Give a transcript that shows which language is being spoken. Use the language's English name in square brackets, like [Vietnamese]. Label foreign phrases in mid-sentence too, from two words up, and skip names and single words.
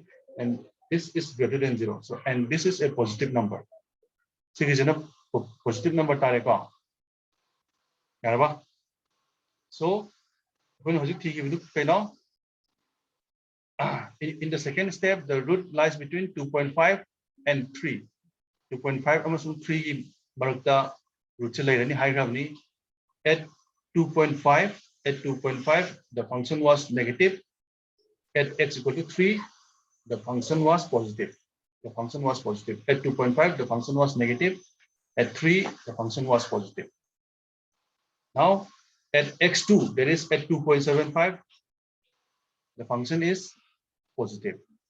[English] And this is greater than 0. So, and this is a positive number. So it is a positive number. So when in the second step, the root lies between 2.5 and 3. [Manipuri] 2.5 amasung 3 gi barakta root se leirani haigrabni. [English] At 2.5 the function was negative. At x equal to 3 the function was positive. The function was positive. At 2.5 the function was negative. At 3 the function was positive. Now at x2, that is at 2.75, the function is positive.